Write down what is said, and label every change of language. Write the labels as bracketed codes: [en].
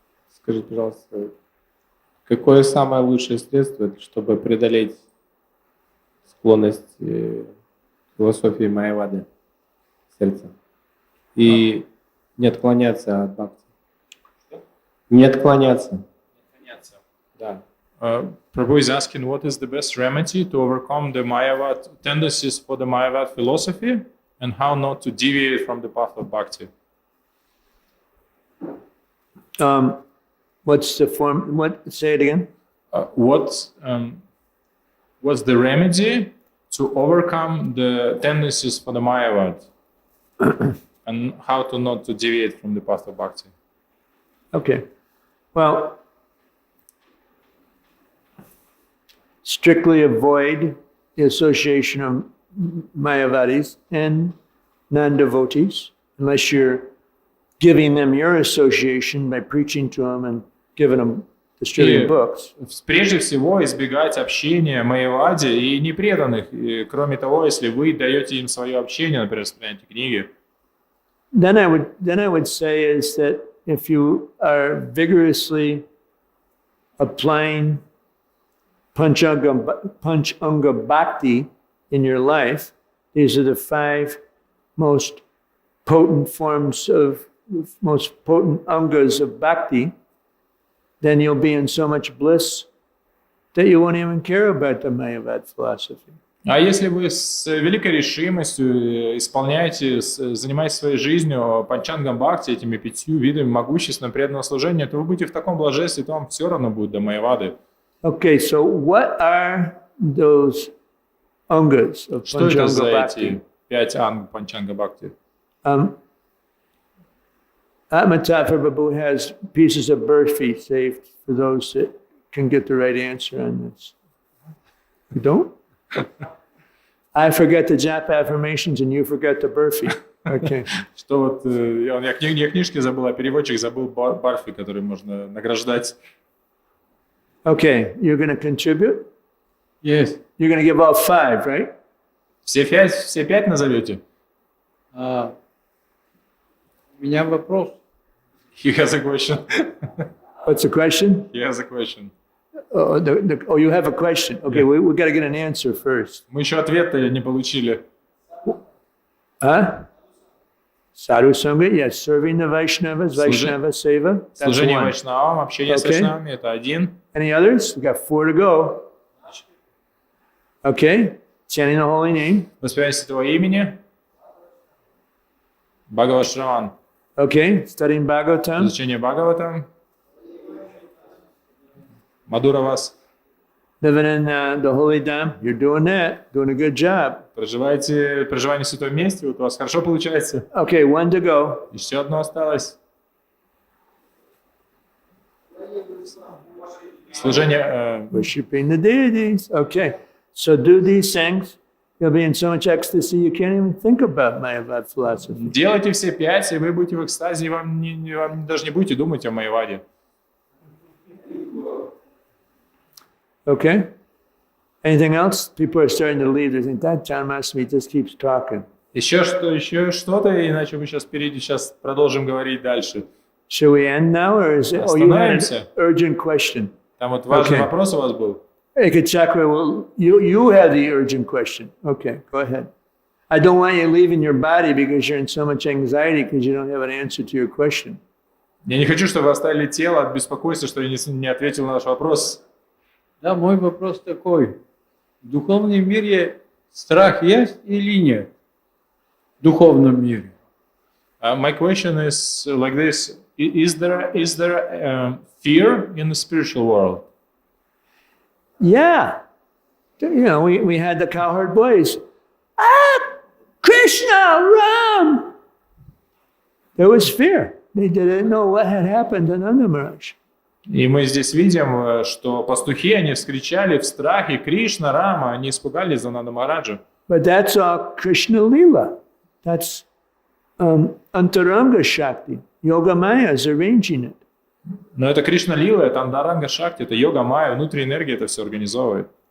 [ru] Скажи, пожалуйста, какое самое лучшее средство, чтобы преодолеть склонность к философии Майявады сердца и не отклоняться от бхакти? Не отклоняться. Да. [en] Prabhu is asking, what is the best remedy to overcome the Mayavad tendencies for the Mayavad philosophy, and how not to deviate from the path of bhakti? What's the form? What? Say it again. What's the remedy to overcome the tendencies for the Mayavad, and how to not to deviate from the path of bhakti? Okay. Well, strictly avoid the association of Mayavadis and non-devotees, unless you're giving them your association by preaching to them and giving them distributing books. [ru] Прежде всего избегать общения Майявади и непреданных. И, кроме того, если вы даете им свое общение, например, распространяете книги. [en] Then I would say is that if you are vigorously applying Panchanga Bhakti in your life, these are the 5 most potent forms of, most potent angas of Bhakti, then you'll be in so much bliss that you won't even care about the Mayavad philosophy. [ru] А если вы с великой решимостью исполняете, занимаетесь своей жизнью панчангам бхакти, этими 5 видами могущественного преданного служения, то вы будете в таком блаженстве, то вам все равно будет до Майявады. [en] Okay, so what are those angas of [ru] Что это за [en] Panchanga [ru] эти [en] Bhakti? [ru] 5 анг панчанга бхакти? [en] Atmatattva Prabhu has pieces of burfi saved for those that can get the right answer on this. You don't? I forget the japa affirmations and you forget the burfi. Okay. [ru] Что вот я книжки забыл, а переводчик забыл барфи, который можно награждать. [en] Okay, you're going to contribute? Yes. You're going to give all 5, right? [ru] Все 5 назовете? У меня вопрос. [en] He has a question. What's the question? He has a question. Oh, you have a question. Okay, Yeah. we got to get an answer first. [ru] Мы еще ответа не получили. [en] Huh? Sadhu Sangha, yes, serving the Vaishnavas, Vaishnava Seva. That's [ru] Служение [en] 1. [ru] вайшнавам, общение с [en] Okay. [ru] вайшнавами – это 1. [en] Any others? We got 4 to go. Okay, chanting the holy name. [ru] Воспевание святого имени. Бхагават-шраван. [en] Okay, studying Bhagavatam. [ru] Изучение Бхагаватам. Мадура вас. [en] Living in the holy Dham, you're doing that, doing a good job. [ru] Проживание в святом месте, вот у вас хорошо получается. [en] Okay, one to go. [ru] Еще одно осталось. Служение. [en] Worshipping the deities. Okay, so do these things. You'll be in so much ecstasy you can't even think about Mayavad philosophy. [ru] Делайте все 5, и вы будете в экстазе, и вам даже не будете думать о Майяваде. [en] Okay? Anything else? People are starting to leave. They think that Janmastami just keeps talking. [ru] Еще что-то, иначе мы сейчас продолжим говорить дальше. [en] Should we end now, or is it? Oh, you had an urgent question. [ru] Там вот важный вопрос у вас был. [en] Ekachakra, well, you had the urgent question. Okay, go ahead. I don't want you leaving your body because you're in so much anxiety because you don't have an answer to your question. [ru] Я не хочу, чтобы вы оставили тело от беспокойства, что я не ответил на ваш вопрос. Да, мой вопрос такой. В духовном мире страх есть или нет? В духовном мире. [en] My question is like this: Is there fear in the spiritual world? Yeah. You know, we had the cowherd boys. Krishna, Ram! There was fear. They didn't know what had happened to Nanda Maharaj. [ru] И мы здесь видим, что пастухи, они вскричали в страхе: Кришна, Рама, они испугались за Нанда Махараджа. [en] But that's all Krishna Lila. That's Antaranga Shakti. Yoga Maya is arranging it. [ru] Но это Кришна Лила, это Андаранга Шакти, это йога Майя, внутренняя энергия это все организовывает.